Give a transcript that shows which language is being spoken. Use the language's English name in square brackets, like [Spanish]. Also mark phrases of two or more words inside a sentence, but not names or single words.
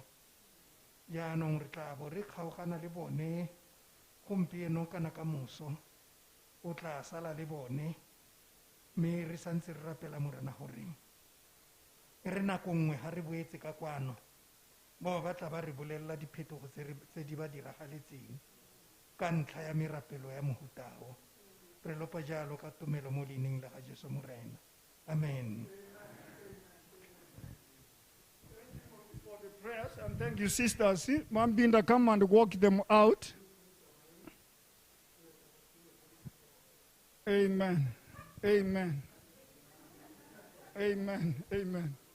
[Tswana] Jaanong re tla bo re kgaogana le bone gompieno kana ka moso, o tla sala le bone, mme re santse re rapela morena gore re nako nngwe ga re boetse ka kwano bao ba tla ba re bolelela diphetogo tse di ba diragaletseng ka ntlha ya merapelo ya mohutao. Re lopa jalo ka tumelo mo leineng la ga Jesu morena. Amen. [English] For the prayers, and thank you, sisters. Mom Binda, come and walk them out. Amen. Amen. Amen. Amen.